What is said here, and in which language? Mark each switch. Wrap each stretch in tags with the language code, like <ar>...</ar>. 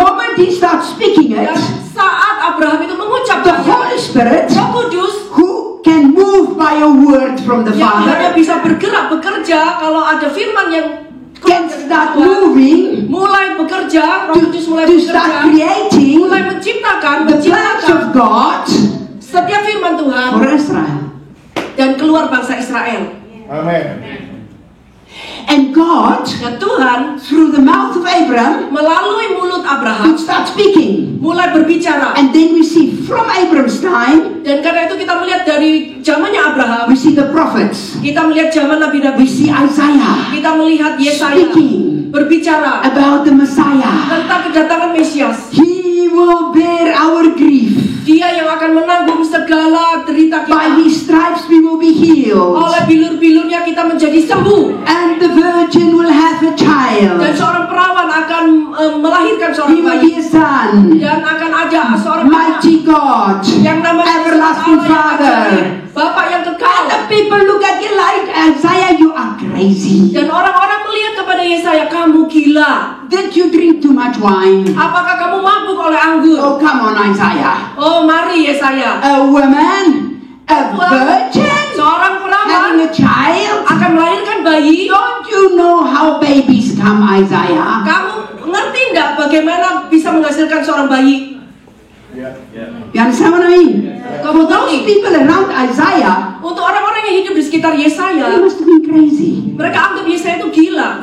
<en>moment he starts speaking it,</en> <id>Dan saat Abraham itu</id> <en>the</en> <id>mengucapkan,</id> <en>Holy Spirit,</en> <id>Roh Kudus</id> <en>who can move by a word from the</en> <id>yang hanya</id> <en>Father,</en> <id>bisa bergerak bekerja kalau ada firman yang</id> <en>can start moving</en> <id>mulai bekerja. Roh Kudus mulai</id> <en>to start</en> <id>bekerja,</id> <en>creating</en> <id>mulai menciptakan</id> <en>the plans of God</en> <id>setiap firman Tuhan</id> <en>for Israel.</en> <id>dan keluar bangsa Israel.</id> <en>Amen. And God,</en> <id>Dan Tuhan</id> <en>through the mouth of Abraham,</en> <id>melalui mulut Abraham</id> <en>would start speaking.</en> <id>mulai berbicara.</id> <en>And then we see from Abraham's time,</en> <id>Dan karena itu kita melihat dari zamannya Abraham,</id> <en>we see the prophets,</en> <id>kita melihat zaman nabi-nabi,</id> <en>see Isaiah</en> <id>kita melihat Yesaya</id> <en>speaking</en> <id>berbicara</id> <en>about the Messiah.</en> <id>tentang kedatangan Mesias.</id> <en>He will bear our grief.</en> <id>Dia yang akan menanggung segala derita</id> <en>By</en> <id>kita.</id> <en>his stripes we will be healed.</en> <id>Oleh bilur-bilurnya kita menjadi sembuh.</id> <en>And the virgin will have a</en> <id>Dan child. seorang perawan akan melahirkan</id> <en>He</en> <id>seorang</id> <en>will</en> <id>bayi.</id> <en>be a son.</en> <id>Dan akan ada seorang anak</id> <en>Mighty God.</en> <id>yang namanya</id> <en>Everlasting</en> <id>Allah yang</id> <en>Father.</en> <id>ajaib, Bapa yang</id> <en>And</en> <id>kekal.</id> <en>the people look at you like, Isaiah, you are crazy.</en> <id>Dan orang-orang melihat kepada Yesaya, kamu gila.</id> <en>Did you drink too much wine?</en> <id>Apakah kamu mabuk oleh anggur?</id> <en>Oh, come on, Isaiah.</en> <id>Oh, mari Yesaya.</id> <en>A woman, a virgin,</en> <id>Seorang perawan</id> <en>having a child.</en> <id>akan melahirkan bayi.</id> <en>Don't you know how babies come, Isaiah?</en> <id>Kamu ngerti enggak bagaimana bisa menghasilkan seorang bayi?</id> <en>You understand what I mean? For</en> <id>Kamu</id> <en>those</en> <id>ngerti?</id> <en>people around Isaiah,</en> <id>Untuk orang-orang yang hidup di sekitar</id> <en>they</en> <id>Yesaya,</id> <en>must have been crazy.</en> <id>mereka anggap Yesaya itu gila.</id>